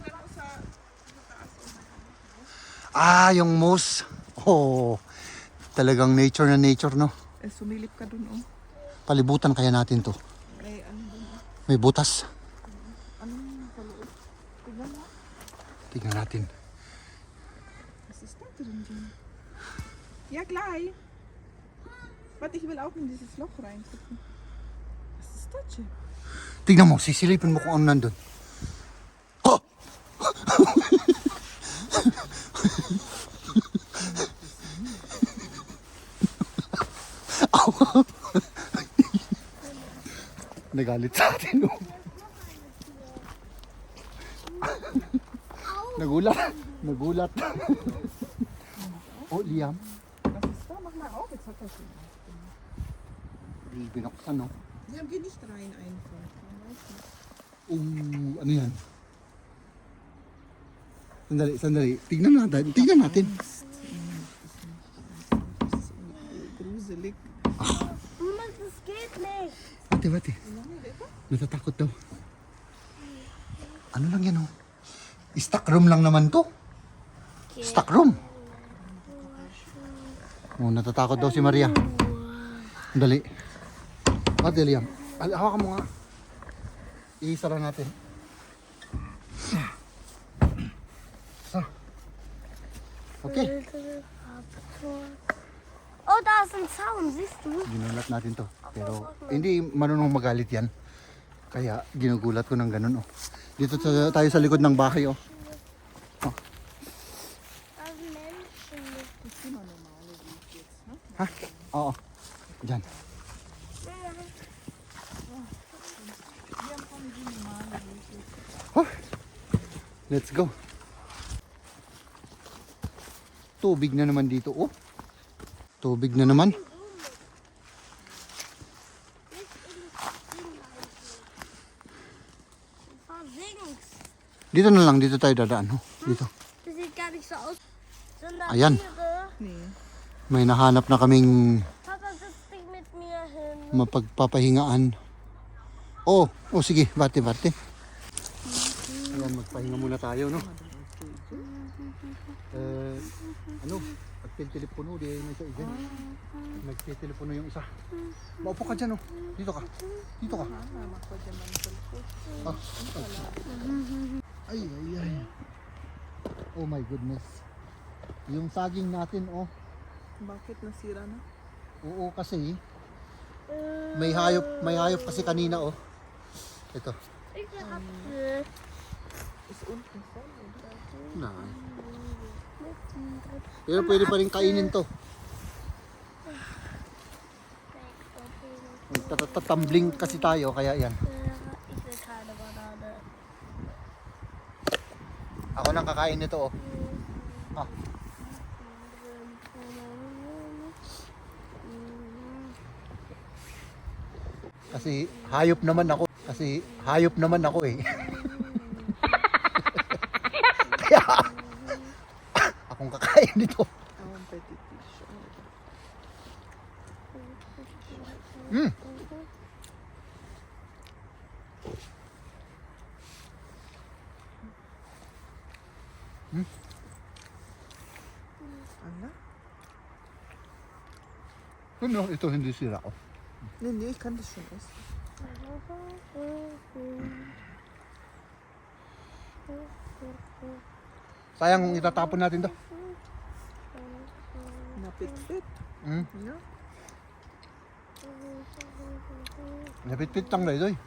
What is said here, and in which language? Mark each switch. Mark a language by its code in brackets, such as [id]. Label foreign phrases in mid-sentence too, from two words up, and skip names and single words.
[tl] Ah, yung moose. Oh, talagang nature na nature, no? Eh, sumilip ka dun, oh. Palibutan kaya natin to. Eh, ano dun, oh. May butas. Anong paloob? Tignan mo. Tingnan natin. [de] Was ist da drin? Ja, gleich. Warte, ich will auch in dieses Loch reingucken. Was ist das denn? [tl] Tingnan mo, sisilipin mo kung ano nandun. Oh! Nagalit sa atin, oh. Nagulat. Oh, Liam. [de] Was ist da? Mach mal auf, jetzt hat er schon. [tl] Binuksan, no? [de] Liam, geh nicht rein einfach. Man weiß nicht. [tl] Ano yan? Sandali. Tignan natin. [de] Das ist gruselig. Mann, das geht nicht. Warte. [tl] Natatakot daw. Ano lang yan, oh? [en] Stock room [tl] lang naman to. [en] Stock room. [tl] Oh, natatakot daw si Maria. Dali. Warte, Liam. Hawakan mo nga. Iisara natin. So. Okay. [de] Oh, da ist ein Zaun, siehst du? [tl] Ginulat natin to. Pero hindi marunong magalit yan. Kaya ginugulat ko ng ganun. Oh. Dito tayo sa likod ng bahay. Oh. [de] Da sind Menschen. [tl] Ha? Oo. Diyan. Oh. [en] Let's go. [tl] Tubig na naman dito. Oh. Tubig na naman. Versinks. Dito na lang. Dito tayo dadaan. Oh. Dito. [de] Das sieht gar nicht so aus. Sind da [tl] Ayan. [de] Tiere? Nee. [tl] May nahanap na kaming [de] Papa, setz dich mit mir hin. [tl] mapagpapahingaan. Oh, sige, barte. Ayan, magpahinga muna tayo, no? Nagtitelepono, di na isa dyan. Nagtitelepono yung isa. Maupo ka dyan, oh. Dito ka. Ah, ay. [en] Oh my goodness. [tl] Yung saging natin, oh. Bakit nasira na? Oo, kasi may hayop kasi kanina, oh. Ito. [de] Ich will Apfel. Ist unten voll, oder? Nein. [tl] Pero pwede pa rin kainin to. Tumbling kasi tayo, kaya yan. [de] Ich will keine Banane. [tl] Ako nang kakain nito, oh. Ah, kasi hayop naman ako eh. Kaya akong kakain nito. Ang petit fish. Mm. Ano? Ano, ito hindi sira, oh. [de] Nee, ich kann das schon essen. [tl] Sayang kung itatapon natin to. Napit-fit. Mm. [de] Ja. [tl] Napit-pit lang na ito eh.